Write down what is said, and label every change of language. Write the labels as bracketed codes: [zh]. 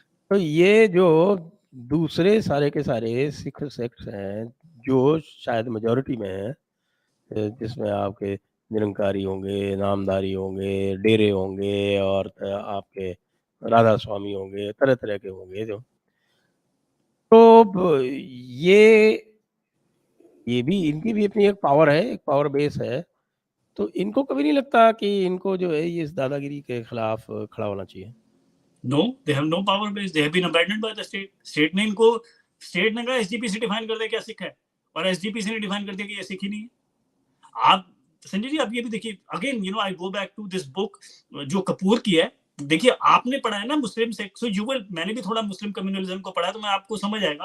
[hi] तो ये जो दूसरे सारे के सारे सिख सेक्ट्स हैं जो शायद मेजॉरिटी में हैं, जिसमें आपके निरंकारी होंगे, नामधारी होंगे, डेरे होंगे और आपके राधा स्वामी होंगे, तरह तरह के होंगे जो, तो ये भी इनकी भी अपनी एक पावर है, एक पावर बेस है। तो इनको कभी नहीं लगता कि इनको जो है ये इस दादागिरी के खिलाफ खड़ा होना चाहिए? [en] No, they have no power base. They have been abandoned by the state. [hi] State ने कहा एसजीपीसी डिफाइन कर दे क्या सिख है और एसजीपीसी ने डिफाइन कर दिया कि ये सिख ही नहीं है। आप संजय जी आप ये भी देखिए [en] again I go back to this book [hi] जो कपूर की है। देखिए आपने पढ़ा है ना मुस्लिम सेक्ट, मैंने भी थोड़ा मुस्लिम कम्युनलिज्म को पढ़ा तो मैं आपको समझ आएगा।